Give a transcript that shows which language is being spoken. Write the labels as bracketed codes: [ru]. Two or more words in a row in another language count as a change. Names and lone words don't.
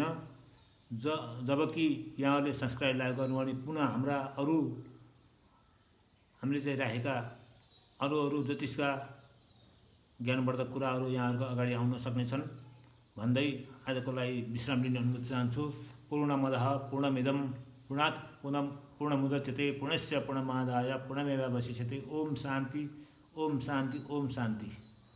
[ne] जबकि यहाँहरूले सब्सक्राइब लाइक गर्नु भने पुनः हामीले चाहिँ राखेका अरू ज्योतिषका ज्ञानवर्धक कुराहरू यहाँहरूको अगाडि आउन सक्नेछन् भन्दै आजको लागि विश्राम लिने अनुमति चाहन्छु। [sa] पूर्णमदः पूर्णमिदं पूर्णात् पूर्णमुदच्यते पूर्णस्य पूर्णमादाय पूर्णमेवावशिष्यते। ओम शान्ति ओम शान्ति ओम शान्ति।